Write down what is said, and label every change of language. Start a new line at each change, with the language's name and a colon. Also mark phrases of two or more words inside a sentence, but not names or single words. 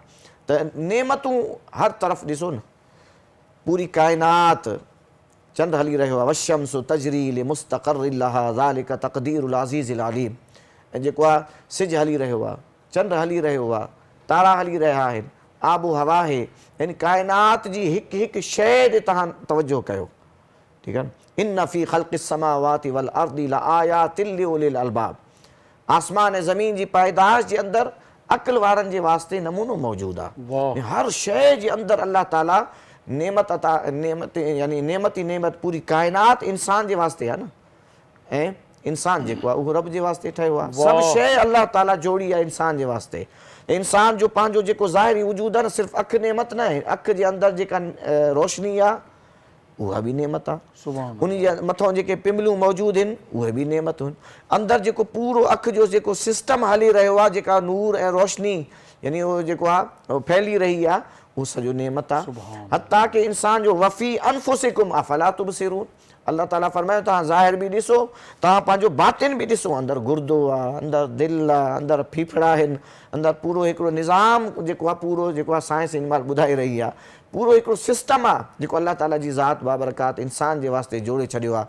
Sindhi: त नेमतूं हर तरफ़ ॾिसो न पूरी काइनात चंद हली रहियो आहे
Arabic: والشمس تجري لمستقر لها ذلك تقدير العزيز العليم.
Sindhi: ऐं जेको आहे सिज हली रहियो आहे, चंड हली रहियो आहे, तारा हली रहिया आहिनि, आबो हवा आहे। यानी काइनात जी हिकु हिकु शइ ते तव्हां तवजो कयो। ठीकु आहे।
Arabic: إن في خلق السماوات والأرض لآيات لأولي الألباب.
Sindhi: आसमान ऐं ज़मीन जी पैदाइश जे अंदरि अक़ल वारनि जे वास्ते नमूनो मौजूदु आहे। हर शइ जे अंदरि अल्लाह ताला नेमत अता नेमत यानी नेमत ई नेमत पूरी काइनात इंसान जे वास्ते आहे न। ऐं इंसान जेको आहे उहो रब जे वास्ते ठहियो आहे। सभु शइ अल्लाह ताला जोड़ी आहे इंसान जे वास्ते। इंसान जो पंहिंजो जेको ज़ाहिरी वजूद आहे न सिर्फ़ु अखि नेमत न आहे, अखि जे अंदरि जेका रोशनी आहे उहा बि नेमत आहे। उन जे मथां जेके पिमलियूं मौजूदु आहिनि उहे बि नेमतूं आहिनि। अंदरि जेको पूरो अखि जो जेको सिस्टम हली रहियो आहे जेका नूर ऐं रोशनी यानी उहो जेको आहे फैली रही आहे उहो सॼो नेमत आहे। हता कि इंसान जो
Arabic: وفي أنفسكم أفلا تبصرون.
Sindhi: अल्लाह ताला फरमायो तव्हां ज़ाहिर बि ॾिसो, तव्हां पंहिंजो बातिन बि ॾिसो। अंदरि गुर्दो आहे, अंदरि दिलि आहे, अंदरि फीफड़ा आहिनि, अंदरि पूरो हिकिड़ो निज़ाम जेको आहे पूरो जेको आहे साइंस इन महिल ॿुधाए रही आहे। पूरो हिकिड़ो सिस्टम आहे जेको अल्लाह ताला जी ज़ात बाबरकात इंसान जे वास्ते जोड़े छॾियो आहे।